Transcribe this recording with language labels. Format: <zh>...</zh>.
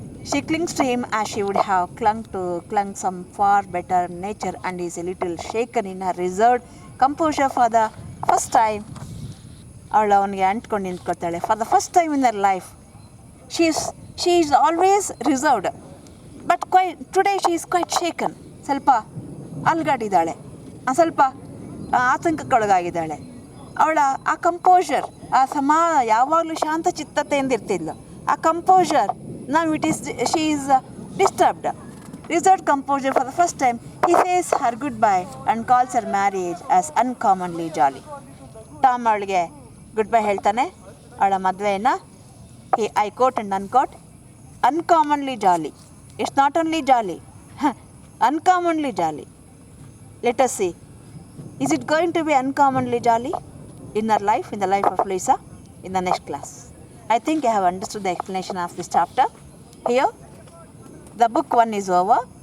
<en>She clings to him as she would have clung some far better nature, and is a little shaken in her reserved composure for the first time.</en> <kn>ಅವಳು ಅವನಿಗೆ ಅಂಟ್ಕೊಂಡು ನಿಂತ್ಕೊಳ್ತಾಳೆ.</kn> <en>For the first time in their life she is always reserved, but today she is quite shaken.</en> <kn>ಸ್ವಲ್ಪ ಅಲ್ಗಾಡಿದ್ದಾಳೆ, ಸ್ವಲ್ಪ ಆತಂಕಕ್ಕೊಳಗಾಗಿದ್ದಾಳೆ. ಅವಳ ಆ ಕಂಪೋಷರ್, ಆ ಯಾವಾಗಲೂ ಶಾಂತ ಚಿತ್ತತೆಯಿಂದ ಇರ್ತಿದ್ಲು. ಆ</kn> <en>Composure now she is disturbed. Reserved composure for the first time. He says her goodbye and calls her marriage as uncommonly jolly.</en> <kn>Tom ಅವಳಿಗೆ good bye ಹೇಳ್ತಾನೆ, ಅವಳ ಮದುವೆಯನ್ನು</kn> <en>I quote and unquote uncommonly jolly. It's not only jolly, uncommonly jolly. Let us see, is it going to be uncommonly jolly in her life, in the life of Lisa, in the next class. I think I have understood the explanation of this chapter. Here, the book 1 is over.</en>